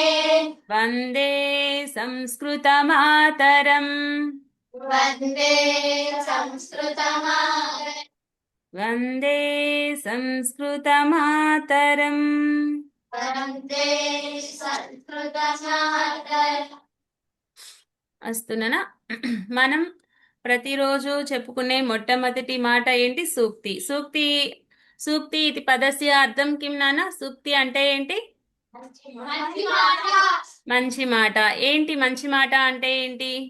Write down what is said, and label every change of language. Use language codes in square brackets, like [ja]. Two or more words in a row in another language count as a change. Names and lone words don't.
[sa] वन्दे संस्कृतमातरम् वन्दे संस्कृतमातरम् वन्दे संस्कृतमातरम् वन्दे संस्कृतमातरम् [te] అస్తు నాన్న మనం ప్రతిరోజు చెప్పుకునే మొట్టమొదటి మాట ఏంటి? సూక్తి. సూక్తి సూక్తి ఇది [sa] పదస్య అర్థం కిం [te] నాన్న? సూక్తి అంటే ఏంటి? మంచి మాట. ఏంటి మంచి మాట అంటే ఏంటి?